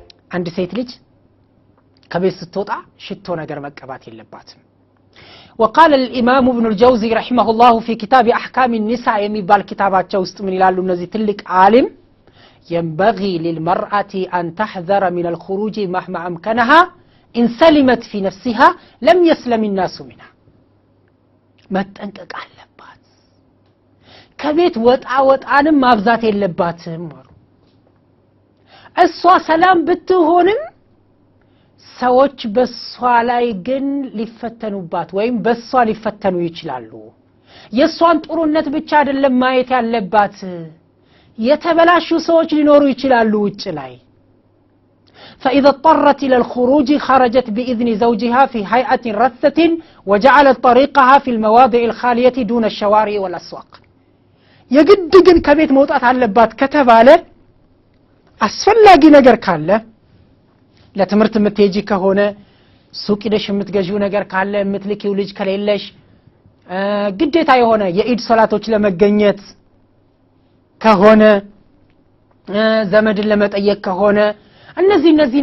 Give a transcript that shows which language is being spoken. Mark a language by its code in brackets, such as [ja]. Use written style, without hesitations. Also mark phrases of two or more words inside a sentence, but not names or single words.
[am] አንድ ሴት ልጅ ከቤት ስትወጣ ሽቶ ነገር መቀባት የለባትም [ar] وقال الامام ابن الجوزي رحمه الله في كتاب احكام النساء [am] የሚባል ኪታባቸው ውስጥ ምን ይላሉ እነዚህ ትልቅ ዓሊም [ar] ينبغي للمرأة أن تحذر من الخروج مهما أمكنها إن سلمت في نفسها لم يسلم الناس منها [am] መጠንቀቅ አለባት ከቤት ወጣንም ማብዛት የለባትም እሷ ሰላም ብትሆንም ሰዎች በሷ ላይ ግን ሊፈተኑባት ወይም በሷ ሊፈተኑ ይችላሉ የሷን ጥሩነት ብቻ አይደለም ማየት ያለባት የተበላሹ ሰዎች ሊኖሩ ይችላሉ ውጭ ላይ [ar] فإذا اضطرت إلى الخروج خرجت بإذن زوجها في هيئة رثة وجعلت طريقها في المواضع الخالية دون الشوارع والأسواق يجد [am] ግን ከቤት መውጣት አለባት ከተባለ አስፈላጊ ነገር ካለ ለትምርት የምትሄጂ ከሆነ ሱቅ ሄደሽ የምትገዢው ነገር ካለ የምትልኪው ልጅ ከሌለሽ ግዴታ የሆነ የኢድ ሶላቶች ለመገኘት ከሆነ ዘመድን ለመጠየቅ ከሆነ እነዚህን